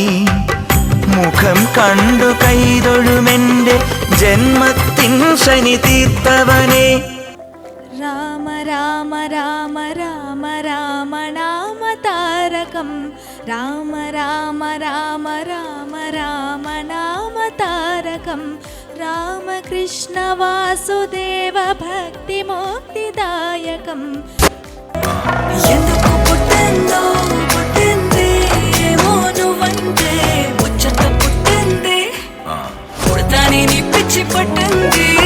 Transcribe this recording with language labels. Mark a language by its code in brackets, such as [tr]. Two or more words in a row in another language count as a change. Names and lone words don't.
[ml] മുഖം കണ്ടു കൈതൊഴുമെന്റെ ജന്മത്തിൻ ശനി തീർത്തവനെ. രാമ രാമ രാമ രാമ രാമ നാമ താരകം രാമ രാമ രാമ രാമ രാമ നാമ താരകം [te] రామకృష్ణ వాసుదేవ భక్తి ముక్తిదాయకం. ఎందుకు పుట్టిందో పుట్టింది ఏమో నువ్వంటే ముచ్చట పుట్టింది పుడతాని నీ పిచ్చి పట్టింది.